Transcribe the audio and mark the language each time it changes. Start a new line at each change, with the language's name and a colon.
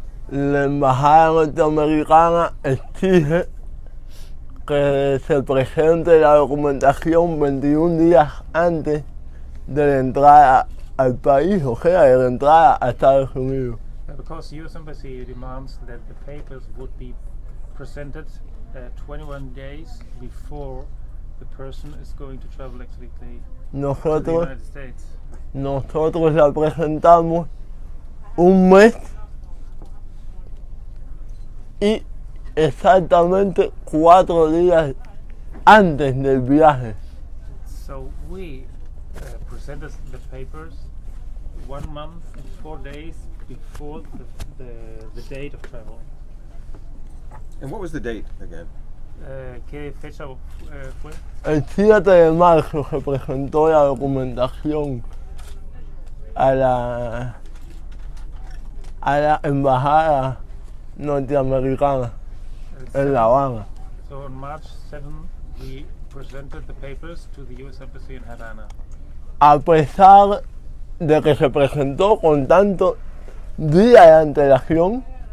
Spanish: La embajada norteamericana exige que se presente la documentación 21 días antes de la entrada al país, o sea, de la entrada a Estados Unidos.
English: Because U.S. Embassy demands that the papers would be presented 21 days before the person is going to travel actually to the United States.
Spanish: Nosotros la presentamos un mes y exactamente 4 días antes del viaje.
English: So we presented the papers 1 month and 4 days before the date of travel. And what was the date again?
Spanish: ¿Qué fecha fue? El 7 de marzo se presentó la documentación a la embajada norteamericana en La Habana.
English: So on March 7 we presented the papers to the U.S. Embassy in Havana.
Spanish: A pesar de que se presentó con tanto día de antelación,